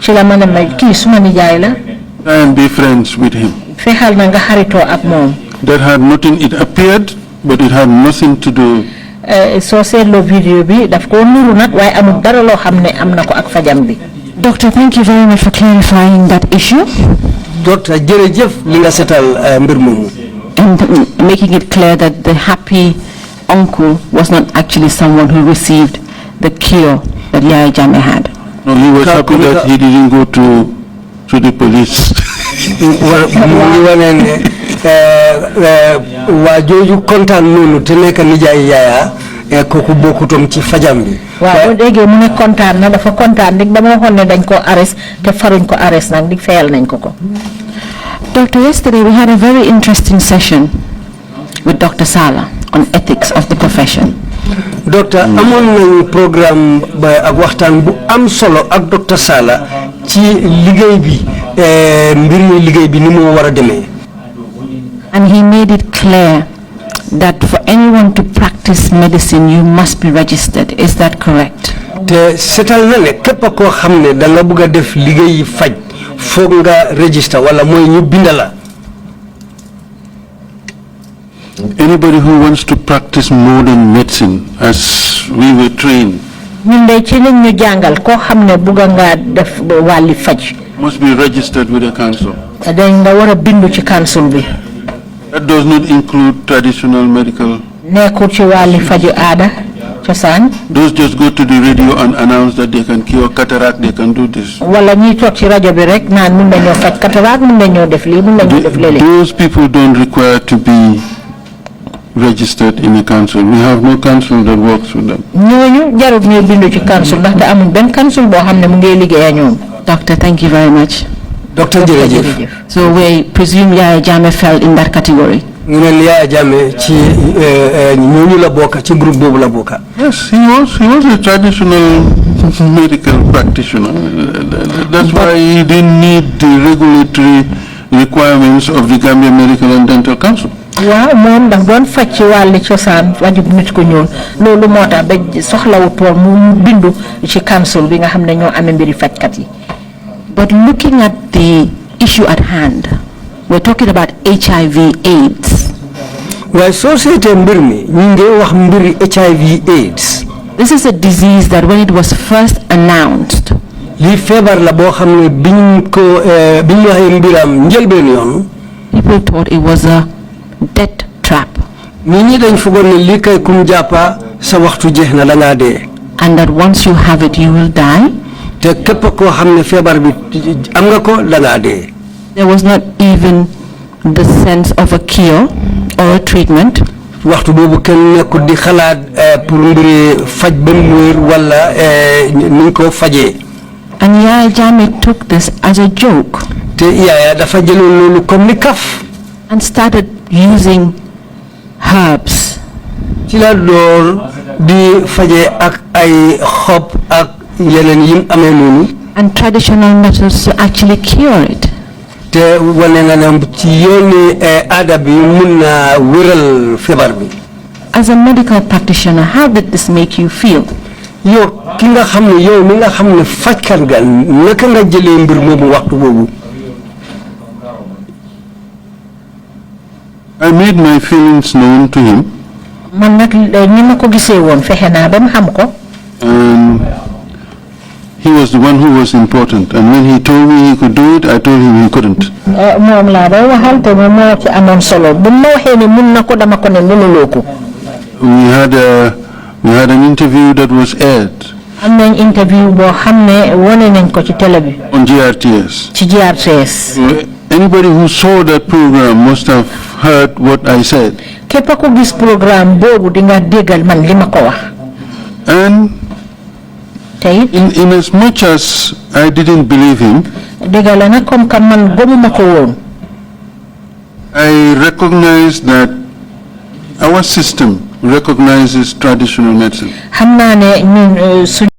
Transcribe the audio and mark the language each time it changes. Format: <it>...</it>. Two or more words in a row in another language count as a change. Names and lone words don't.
<en>Try and be friends with him. That had nothing, it appeared, but it had nothing to do. Doctor, thank you very much for clarifying that issue. Doctor,</en> <wo>jërëjëf li nga setal mbir moomu.</wo> <en>And making it clear that the happy uncle was not actually someone who received the cure that Yaya Jammeh had. No, he was happy that he didn't go to the police.</en> <wo>Wajoju kontaan noonu te nekk nijaay Yaya kooku bokkutoon ci fajam bi. waaw léegi mu ne kontaan na dafa kontaan rek dama waxoon ne dañ ko arrest te faruñ ko arrest nag di fayal nañ ko ko.</wo> <en>Doctor, yesterday we had a very interesting session with Dr. Sala on ethics of the profession. Doctor,</en> <wo>amoon nañu programme ba ak waxtaan bu am solo ak Dr. Sala ci liggéey bi mbiri liggéey bi ni mu war a demee.</wo> <en>And he made it clear that for anyone to practice medicine, you must be registered. Is that correct?</en> <wo>Te setal na ne képp koo xam ne da nga bëgg a def liggéey faj foog nga register wala mooy ñu bindala.</wo> <en>Anybody who wants to practice modern medicine as we were trained</en> <wo>ñun ci lañ ñu jàngal koo xam ne bëgg nga def wàlli faj.</wo> <en>Must be registered with the council.</en> <wo>dañ nga war a bindu ci council bi.</wo> <en>That does not include traditional medical.</en> <wo>nekkul ci wàlli faju aada cosaan.</wo> <en>Those just go to the radio and announce that they can cure cataract, they can do this.</en> <wo>wala ñi toog ci rajo bi rek naan mun nañoo faj cataract mun nañoo def lii mun nañoo def léeg-léeg.</wo> <en>Those people don't require to be registered in the council. We have no council that works with them.</en> <wo>ñooñu jarut ñuy bindu ci council ndaxte amuñ benn council boo xam ne mu ngi liggéey ak ñoom.</wo> <en>Doctor, thank you very much.</en> <wo>Doctor jërëjëf.</wo> <en>So we presume Yaya Jammeh fell in that category.</en> <wo>ñu ne Yaya Jammeh ci ñooñu la bokk ci groupe boobu la bokk.</wo> <en>Yes, he was a traditional medical practitioner. That's why he didn't need the regulatory requirements of the Gambia Medical and Dental Council.</en> <wo>waaw moom ndax doon faj ci wàlli cosaan wàjju nit ko ñuul loolu moo tax ba soxlawut woon mu bindu ci council bi nga xam ne ñoo amee mbiri fajkat yi.</wo> <en>But looking at the issue at hand, we're talking about HIV/AIDS.</en> <wo>waaye soo seetee mbir mi ñu ngi wax mbiri HIV/AIDS.</wo> <en>This is a disease that when it was first announced,</en> <wo>lii feebar la boo xam ne biñ waxee mbiram njëlbeen yoon.</wo> <en>people thought it was a death trap.</en> <wo>nit ñi dañ foogoon ne lii kay kum jàppa sa waxtu jeex na da ngaa dee.</wo> <en>And that once you have it, you will die.</en> <wo>te képp koo xam ne feebar bi am nga ko da ngaa dee.</wo> <en>There was not even the sense of a cure or a treatment.</en> <wo>waxtu boobu kenn nekkul di xalaat pour mbiri faj ba mu wér wala nuñ ko fajee.</wo> <en>And Yaya Jammeh took this as a joke.</en> <wo>te Yaya dafa jëloon loolu comme ni kaf.</wo> <en>And started using herbs</en> <wo>ci la door di faje ak ay xob ak yeneen yim amee noonu.</wo> <en>And traditional methods to actually cure it.</en> <wo>te wane nga ne ci yooni aada bi mun na wéral feebar bi.</wo> <en>As a medical practitioner, how did this make you feel?</en> <wo>yow ki nga xam ne yow mi nga xam ne fajkat nga naka nga jëlee mbir moomu waxtu boobu.</wo> <en>I made my feelings known to him.</en> <wo>man nag ni ma ko gisee woon fexe naa ba mu xam ko.</wo> <en>And he was the one who was important. And when he told me he could do it, I told him he couldn't.</en> <wo>moom laa doon waxal te moom moo ci amoon solo bu ma waxee ne mun na ko dama ko ne mënuloo ko.</wo> <en>We had an interview that was aired.</en> <wo>am nañ interview boo xam ne wane nañ ko ci télé bi.</wo> <en>On GRTS.</en> <wo>ci GRTS.</wo> <en>So anybody who saw that program must have heard what I said.</en> <wo>képp ku gis programme boobu di nga déggal man li ma ko wax.</wo> <en>And in as much as I didn't believe him,</en> <wo>déggal na</wo> <fr>comme que</fr> <wo>man gëmuma ko woon.</wo> <en>I recognize that our system recognizes traditional medicine.</en> <wo>xam naa ne ñun</wo>